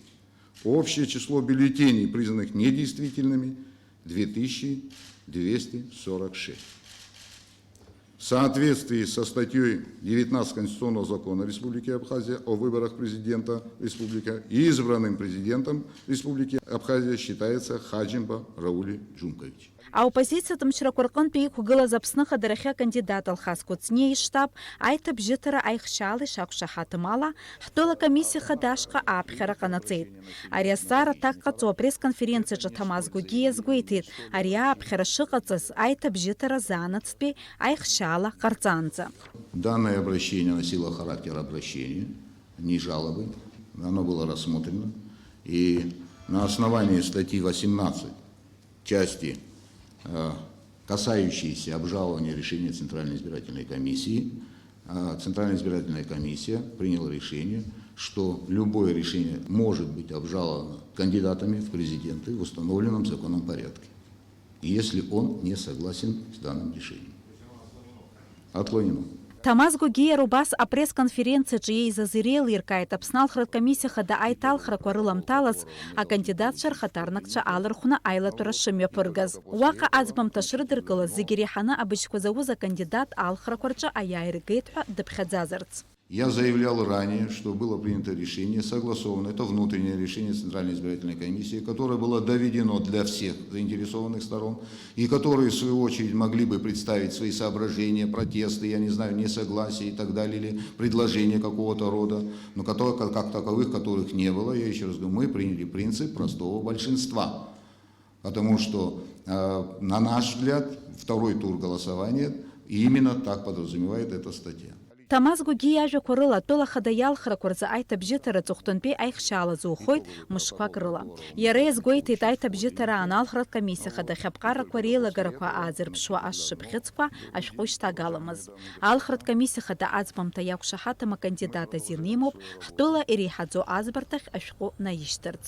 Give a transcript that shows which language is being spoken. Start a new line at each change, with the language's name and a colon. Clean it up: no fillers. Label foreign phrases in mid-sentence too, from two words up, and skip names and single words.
Russian: Общее число бюллетеней, признанных недействительными, 2246. В соответствии со статьей 19 Конституционного закона Республики Абхазия о выборах президента Республики, избранным президентом Республики Абхазия считается Хаджимба Рауль Джункович.
Abkhazian: Аоппозициятә мчрақәа рҟынтәи иқәгылаз Аԥсны Ахадарахьы акандидат Алхас Кәыҵниа иштаб аиҭабжьыҭара аихшьаала ишақәшаҳаҭым ала ҳтәыла комиссиа хада ашҟа ааԥхьара ҟанаҵеит. Ари азҵаара аҭак ҟаҵо апресс-конференциаҿы Ҭамаз Гәыгиа иазгәеиҭеит, ари ааԥхьара шыҟаҵаз аиҭабжьыҭара заанаҵтәи аихшьаала ҟарҵаанӡа.
Russian: Данное обращение носило характер обращения, не жалобы. Оно было рассмотрено. И на основании статьи 18 части касающиеся обжалования решения Центральной избирательной комиссии, Центральная избирательная комиссия приняла решение, что любое решение может быть обжаловано кандидатами в президенты в установленном законном порядке, если он не согласен с данным решением. Отклонено.
Abkhazian: Ҭамаз Гәыгиа убас апресс-конференциаҿы еизаз иреилиркааит Аԥсны алхратә комиссиа хада аиҭалхрақәа рыламҭалаз акандидатцәа рхаҭарнакцәа алырхәны аилатәара шымҩаԥыргаз. Уаҟа аӡбамҭа шрыдыркылаз зегьы иреиҳаны абыжьқәа зауз акандидат алхрақәа рҿы аиааиргеит ҳәа дыԥхьаӡазарц.
Russian: Я заявлял ранее, что было принято решение, согласовано, это внутреннее решение Центральной избирательной комиссии, которое было доведено для всех заинтересованных сторон, и которые, в свою очередь, могли бы представить свои соображения, протесты, я не знаю, несогласия и так далее, или предложения какого-то рода, но которые, как таковых, которых не было. Я еще раз говорю, мы приняли принцип простого большинства, потому что, на наш взгляд, второй тур голосования именно так подразумевает эта статья.
Abkhazian: Ҭамаз Гәыгиа ажәақәа рыла атәыла хада иалхрақәа рзы аиҭабжьыҭара аҵыхәтәантәи аихшьаала зухоит мышқәак рыла. Иара иазгәеиҭеит аиҭабжьыҭара аан алхратә комиссиа хада ахьаԥҟарақәа реилагарақәа аазырԥшуа ашшыԥхьыӡқәа ашәҟәы ишҭагаламыз. Алхратә комиссиа хада аӡбамҭа иақәшаҳаҭым акандидат азин имоуп ҳтәыла иреиҳаӡоу аӡбарҭахь ашәҟәы наишьҭырц.